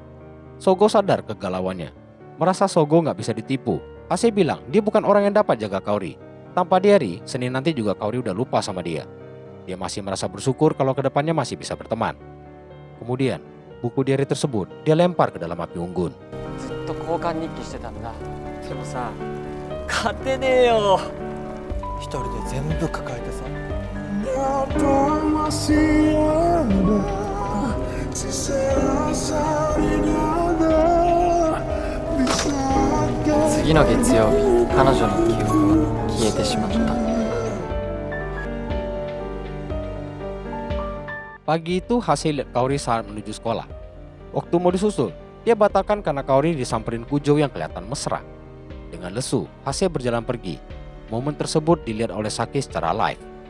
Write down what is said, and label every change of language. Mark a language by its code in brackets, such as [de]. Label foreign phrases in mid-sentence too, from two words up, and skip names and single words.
[id] Sogo sadar kegalauannya. Merasa Sogo nggak bisa ditipu, Hase bilang dia bukan orang yang dapat jaga Kaori. Tanpa diari, Senin nanti juga Kaori udah lupa sama dia. Dia masih merasa bersyukur kalau kedepannya masih bisa berteman. Kemudian, buku diari tersebut dia lempar ke dalam api unggun. [ja] ずっと交換日記してたんだ。でもさ勝てねえよ。一人で全部抱えてさ。次の月曜日彼女の記憶は消えてしまった。 [id] Pagi itu Hase lihat Kaori saat menuju sekolah. Waktu mau disusul, dia batalkan karena Kaori disamperin Kujo yang kelihatan mesra. Dengan lesu, Hase berjalan pergi. Momen tersebut dilihat oleh Saki secara live.